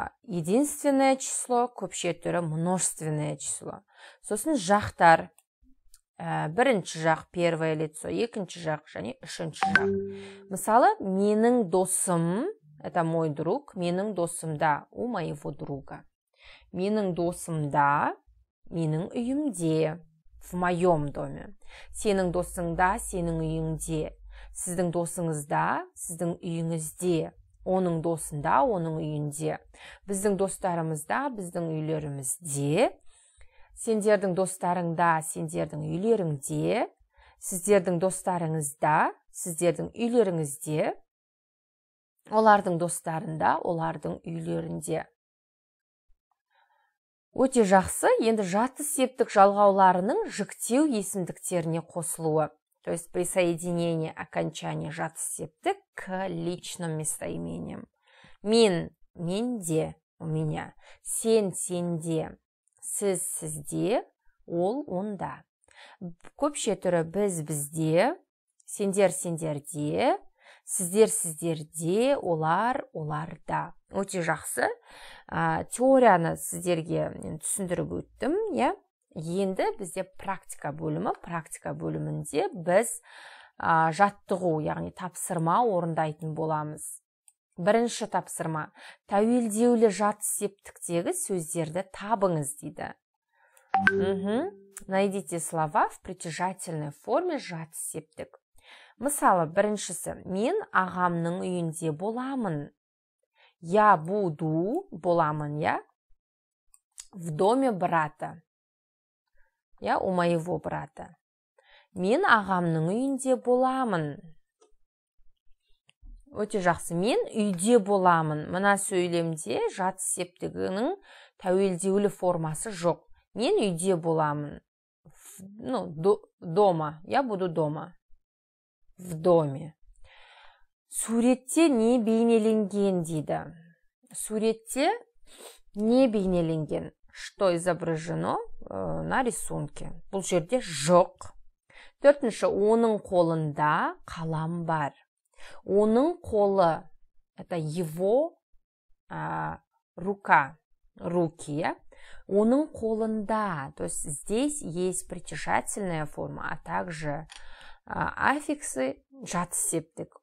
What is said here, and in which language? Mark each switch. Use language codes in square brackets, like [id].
[ru] Единственное число, [kk] көпше түрі, [ru] множественное число. [kk] Сосын жақтар. Бірінші жақ [ru] первое лицо, [kk] екінші жақ және үшінші жақ. Мысалы, менің досым, [ru] это мой друг, [kk] менің досымда, [ru] у моего друга. [kk] Менің досымда, менің үйімде, [ru] в моем доме. [kk] Сенің досыңда, сенің үйіңде. Сіздің досыңызда, сіздің үйіңізде. Оның досында, оның үйінде. Біздің достарымызда, біздің үйлерімізде. Сендердің достарыңда, сендердің үйлеріңде, сіздердің достарыңызда, сіздердің үйлеріңізде, олардың достарында, олардың үйлерінде. Өте жақсы, енді жатыс септік жалғауларының жіктеу есімдіктеріне қосылуы. [ru] То есть присоединение окончания жатыс септік к личным местоимениям. [kk] Мен, менде, [ru] у меня, [kk] сен, сенде. Сіз, сізде, ол, онда. Көпше түрі біз, бізде, сендер, сендерде, сіздер, сіздерде, олар, оларда. Өте жақсы. Теорияны сіздерге түсіндіріп өттім. Енді бізде практика бөлімінде біз жаттығу, яғни тапсырма орындайтын боламыз. Бірінші тапсырма. Тәуелдеулі жатыс септіктегі сөздерді табыңыз дейді. [ru] Найдите слова в притяжательной форме жатыс септік. [kk] Мысалы, біріншісі. Мен ағамның үйінде боламын. [ru] Я буду, боламын, в доме брата. У моего брата. [kk] Мен ағамның үйінде боламын. Өте жақсы. Мен үйде боламын. Мына сөйлемде жатыс септігінің тәуелдеулі формасы жоқ. Мен үйде боламын. [ru] Дома. Я буду дома. В доме. [kk] Суретте не бейнеленген дейді. Суретте не бейнеленген. [ru] Что изображено на рисунке. [kk] Бұл жерде жоқ. Төртінші, оның қолында қалам бар. Оның қолы, [ru] это его рука, руки, [kk] оның қолында, [ru] то есть здесь есть притяжательная форма, а также аффиксы жатыс септік.